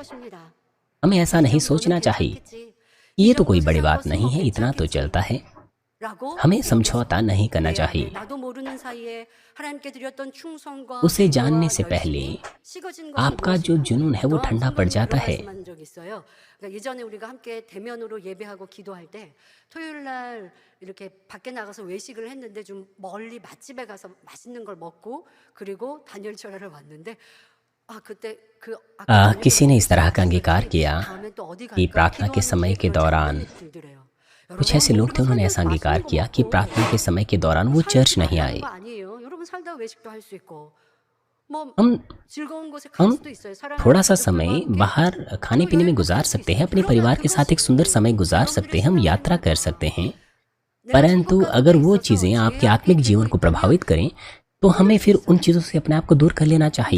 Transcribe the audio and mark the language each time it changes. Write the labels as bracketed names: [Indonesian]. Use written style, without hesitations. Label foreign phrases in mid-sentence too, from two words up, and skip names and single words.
[Hindi] हमें ऐसा नहीं सोचना चाहिए ये तो कोई बड़ी बात नहीं है, इतना तो चलता है। हमें समझौता नहीं करना चाहिए। उसे जानने से पहले आपका जो जुनून है वो ठंडा पड़ जाता है। [Korean] 예전에 우리가 함께 대면으로 예배하고 기도할 때 토요일 날 이렇게 밖에 나가서 외식을 했는데 좀 멀리 맛집에 가서 맛있는 걸 먹고 그리고 단열철야를 왔는데 [Hindi] किसी ने इस तरह का अंगीकार किया कि प्रार्थना के समय के दौरान कुछ ऐसे लोग थे, उन्होंने ऐसा अंगीकार किया कि प्रार्थना के समय के दौरान वो चर्च नहीं आए। हम थोड़ा सा समय बाहर खाने पीने में गुजार सकते हैं, अपने परिवार के साथ एक सुंदर समय गुजार सकते हैं, हम यात्रा कर सकते हैं, परंतु अगर वो चीज़ें आपके आत्मिक जीवन को प्रभावित करें तो हमें फिर उन चीज़ों से अपने आप को दूर कर लेना चाहिए।